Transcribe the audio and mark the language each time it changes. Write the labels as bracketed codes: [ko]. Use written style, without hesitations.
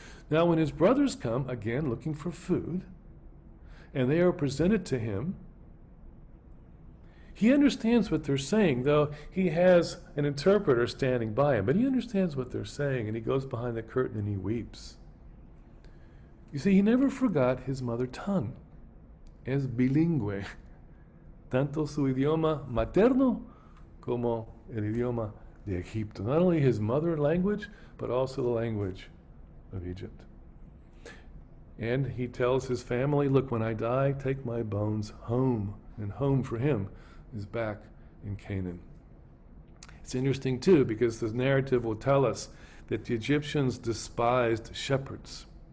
[en] Now, when his brothers come, again looking for food, and they are presented to him, he understands what they're saying, though he has an interpreter standing by him. But he understands what they're saying, and he goes behind the curtain and he weeps. You see, he never forgot his mother tongue. [es] Es bilingüe. Tanto su idioma materno como el idioma de Egipto. [en] Not only his mother language, but also the language of Egypt. And he tells his family, look, when I die, take my bones home. And home for him is back in Canaan. It's interesting, too, because this narrative will tell us that the Egyptians despised shepherds.